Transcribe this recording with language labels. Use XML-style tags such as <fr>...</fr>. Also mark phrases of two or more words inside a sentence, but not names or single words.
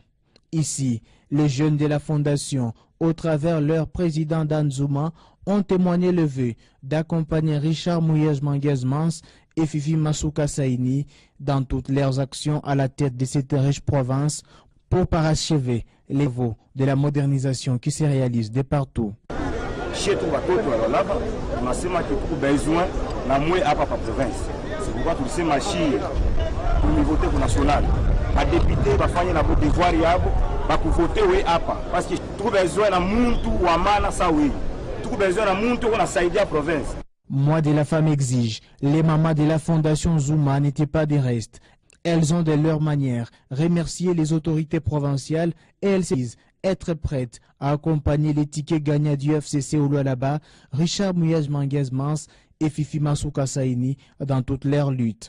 <fr>Ici, les jeunes de la fondation, au travers leur président Dan Zuma, ont témoigné le vœu d'accompagner Richard Mouyej Manguez-Mans et Fifi Masuka Saini dans toutes leurs actions à la tête de cette riche province pour parachever les veaux de la modernisation qui se réalise de partout. Chez tout</fr> <sw>watoto wa Lualaba, tunasema tuko besoin na mwe hapa pa province.</sw> <fr>C'est pourquoi</fr> <sw>tulisema shie</sw> <fr>au niveau national.</fr> <sw>Ba député bafanye na devoir yabo ba kuvote we hapa</sw> <fr>parce que</fr> <sw>tuko besoin na muntu wa maana sa we. Tuko besoin na muntu ko na saidia province.</sw> <fr>Moi de la femme exige, les mamans de la fondation Zuma n'étaient pas des restes. Elles ont de leur manière remercié les autorités provinciales et elles se disent être prêtes à accompagner les tickets gagnants du FCC au Lualaba, Richard Mouyej Manguez-Mans et Fifi Masuka Saini dans toute leur lutte.</fr>